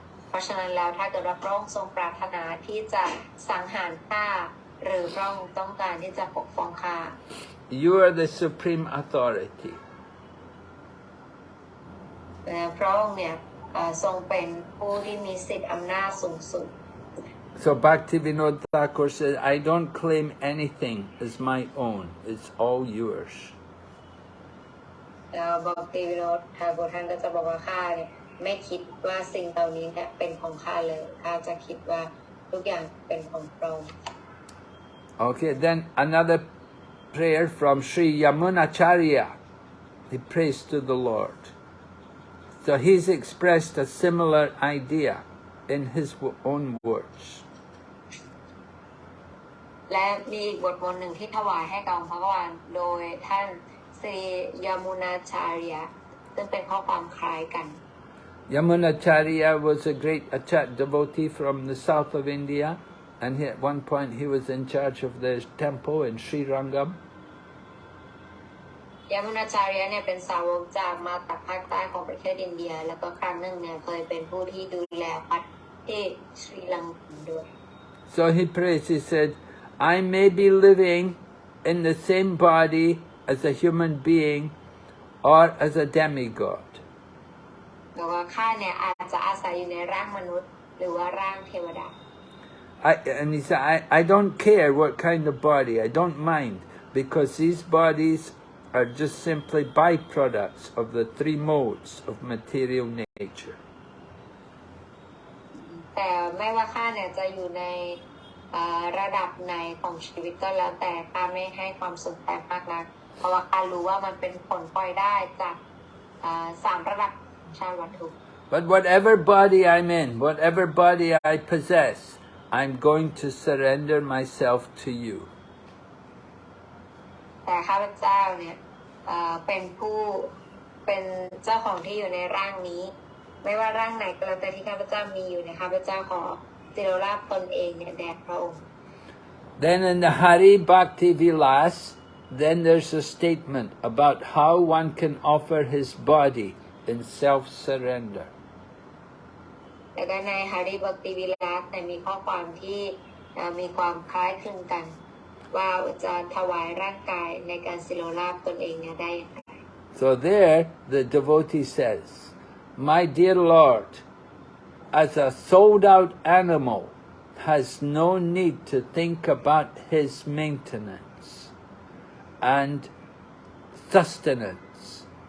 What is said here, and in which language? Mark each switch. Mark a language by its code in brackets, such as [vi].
[th] เพราะฉะนั้นแล้วถ้าเกิดว่าพระองค์ทรงปรารถนาที่จะสังหารข้าหรือพระองค์ต้องการที่จะปกป้องข้า [en] You are the supreme authority. [th] พระองค์เนี่ยทรงเป็นผู้ที่มีสิทธิอำนาจสูงสุด [en] So Bhaktivinoda Thakur says, I don't claim anything as my own. It's all yours. [th] แล้วบัพติวิโนตทาโกท่านก็จะบอกว่าข้าเนี่ยไม่คิดว่าสิ่งเหล่านี้เนี่ยเป็นของข้าเลยข้าจะคิดว่าทุกอย่างเป็นของพระองค์ [en] Okay, then another prayer from Sri Yamunacharya. He prays to the Lord. So he's expressed a similar idea in his own words. [th] และมีอีกบทหนึ่งที่ถวายให้กับพระกวานโดยท่านศรียมุนาชาริยะซึ่งเป็นข้อความคล้ายกัน [en] Yamunacharya was a great Achat devotee from the south of India, and at one point he was in charge of the temple in Sri Rangam. [th] ยามุนาชาริยะเนี่ยเป็นสาวกจากมาจากภาคใต้ของประเทศอินเดียแล้วก็ครั้งหนึ่งเนี่ยเคยเป็นผู้ที่ดูแลวัดที่ศรีลังกาด้วย [en] So he prays, he said, I may be living in the same body as a human being or as a demigod. [th] แล้วก็ข้าเนี่ยอาจจะอาศัยอยู่ในร่างมนุษย์หรือว่าร่างเทวดา [en] And he said, I don't care what kind of body, I don't mind, because these bodies are just simply byproducts of the three modes of material nature. [th] แต่ไม่ว่าข้าเนี่ยจะอยู่ในระดับไหนของชีวิตก็แล้วแต่ข้าไม่ให้ความสนใจมากนักเพราะว่าข้ารู้ว่ามันเป็นผลพลอยได้จาก3ระดับชาติวัตถุ [en] But whatever body I'm in, whatever body I possess, I'm going to surrender myself to you. [th] แต่ข้าพเจ้าเนี่ยเป็นเจ้าของที่อยู่ในร่างนี้ ไม่ว่าร่างไหนก็แล้วแต่ที่ข้าพเจ้ามีอยู่เนี่ยข้าพเจ้าขอสิโรราบตนเองเนี่ยแด่พระองค์ [en] Then in the Hari Bhakti Vilas, then there's a statement about how one can offer his body in self-surrender. [th] แต่ก็ในหาริบักติวิลาสมีข้อความที่มีความคล้ายคลึงกันว่าจะถวายร่างกายในการสิโรราบตนเองเนี่ยได้อย่างไร [en] So there the devotee says, my dear Lord, as a sold out animal has no need to think about his maintenance and sustenance.